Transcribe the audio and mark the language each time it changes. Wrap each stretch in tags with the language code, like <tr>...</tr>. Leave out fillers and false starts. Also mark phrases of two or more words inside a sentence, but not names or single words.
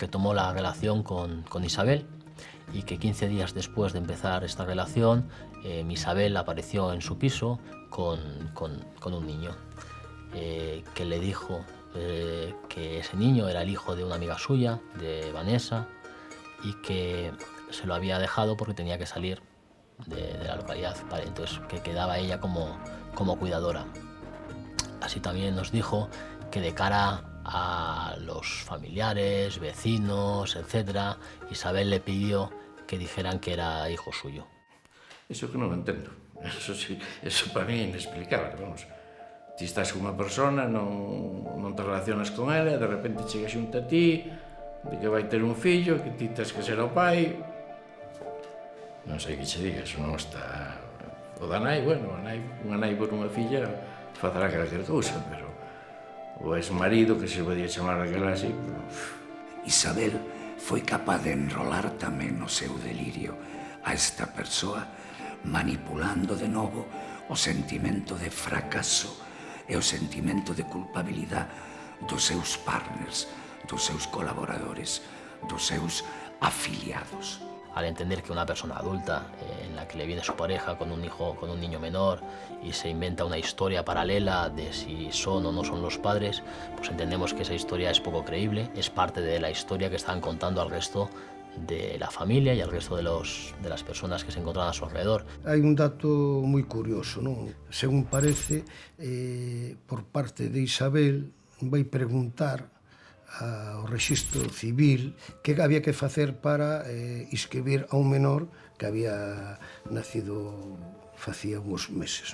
<es>retomó la relación con Isabel y que 15 días después de empezar esta relación, Isabel apareció en su piso con un niño, que le dijo que ese niño era el hijo de una amiga suya, de Vanessa, y que se lo había dejado porque tenía que salir de la localidad, ¿vale? Entonces que quedaba ella como como cuidadora. Así también nos dijo que de cara a los familiares, vecinos, etc., Isabel le pidió que dijeran que era hijo suyo.</es> <gl>Eso que non entendo.</gl> <es>Eso sí, eso para mí</es> <gl>é inexplicable, vamos. Ti estás con unha persona, non te relacionas con ela, de repente chega xunto a ti, de que vai ter un fillo, que ti tens que ser o pai. Non sei que che diga, eso non está... O da nai, bueno, unha nai por unha filla facerá calquer cousa, pero o ex-marido, que se podía chamar aquela así... Isabel foi capaz de enrolar tamén no seu delirio a esta persoa, manipulando de novo o sentimento de fracaso e o sentimento de culpabilidade dos seus partners, dos seus colaboradores, dos seus afiliados.</gl> <es>Al entender que una persona adulta en la que le viene su pareja con un hijo, con un niño menor y se inventa una historia paralela de si son o no son los padres, pues entendemos que esa historia es poco creíble, es parte de la historia que están contando al resto de la familia y al resto de las personas que se encuentran a su alrededor.</es> <gl>Hai un dato moi curioso, non?</gl> <es>Según parece,</es> <gl>por parte de Isabel, vai preguntar ao rexistro civil que había que facer para inscribir a un menor que había nacido facía uns meses.</gl>